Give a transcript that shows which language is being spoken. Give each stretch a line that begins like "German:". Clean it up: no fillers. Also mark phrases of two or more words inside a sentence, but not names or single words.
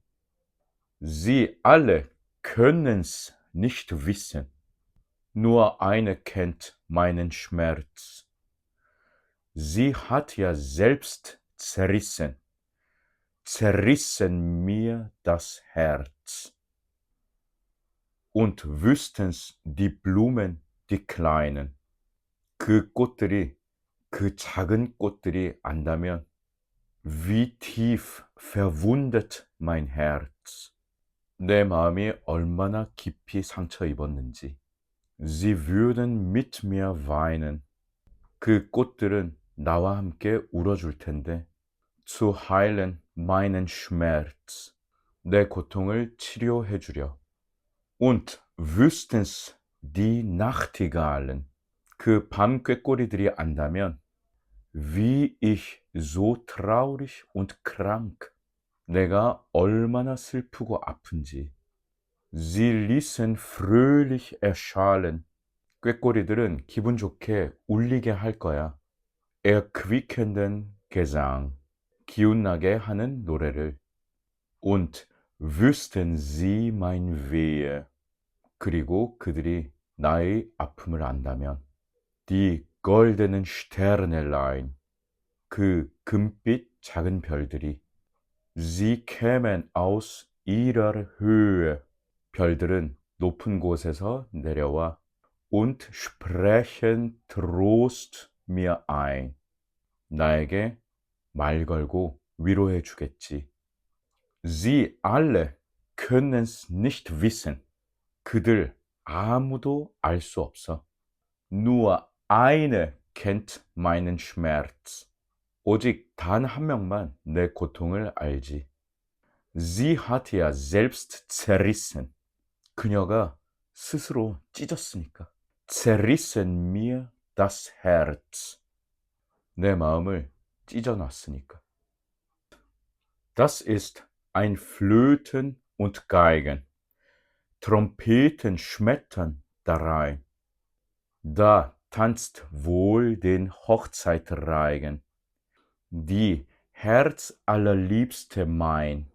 German: Sie alle können's nicht wissen, nur eine kennt meinen Schmerz. Sie hat ja selbst zerrissen mir das Herz. Und wüssten's die Blumen, die kleinen.
Korean: 그 꽃들이, 그 작은 꽃들이 안다면,
German: wie tief verwundet mein Herz.
Korean: 내 마음이 얼마나 깊이 상처 입었는지.
German: Sie würden mit mir weinen.
Korean: 그 꽃들은 나와 함께 울어줄 텐데.
German: Zu heilen meinen Schmerz.
Korean: 내 고통을 치료해 주려.
German: Und wüssten's die Nachtigallen.
Korean: 그 밤 꾀꼬리들이 안다면
German: wie ich so traurig und krank.
Korean: 내가 얼마나 슬프고 아픈지.
German: Sie ließen fröhlich erschallen.
Korean: 꾀꼬리들은 기분 좋게 울리게 할 거야.
German: Erquickenden Gesang.
Korean: 기운나게 하는 노래를.
German: Und wüssten sie mein Wehe.
Korean: 그리고 그들이 나의 아픔을 안다면.
German: Die goldenen Sternelein.
Korean: 그 금빛 작은 별들이.
German: Sie kämen aus ihrer Höhe.
Korean: 별들은 높은 곳에서 내려와
German: und sprechen Trost mir ein.
Korean: 나에게 말 걸고 위로해 주겠지.
German: Sie alle können's nicht wissen.
Korean: 그들 아무도 알 수 없어.
German: Nur eine kennt meinen Schmerz.
Korean: 오직 단 한 명만 내 고통을 알지.
German: Sie hat ja selbst zerrissen.
Korean: 그녀가 스스로 찢었으니까.
German: Zerrissen mir das Herz.
Korean: 내 마음을 찢어놨으니까.
German: Das ist ein Flöten und Geigen. Trompeten schmettern darein. Da tanzt wohl den Hochzeitreigen. Die Herzallerliebste mein.